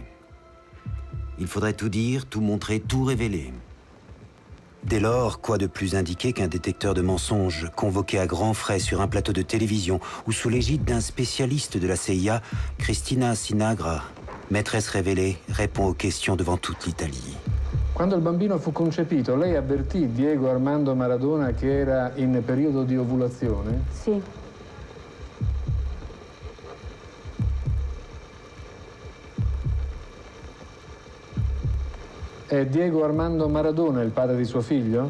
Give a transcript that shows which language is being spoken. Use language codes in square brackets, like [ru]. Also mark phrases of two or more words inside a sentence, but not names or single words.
[fr] Il faudrait tout dire, tout montrer, tout révéler. Dès lors, quoi de plus indiqué qu'un détecteur de mensonges convoqué à grands frais sur un plateau de télévision ou sous l'égide d'un spécialiste de la CIA, Cristina Sinagra, maîtresse révélée, répond aux questions devant toute l'Italie. [it] Quando il bambino fu concepito, lei avvertì Diego Armando Maradona che era in periodo di ovulazione? Sì. È Diego Armando Maradona il padre di suo figlio?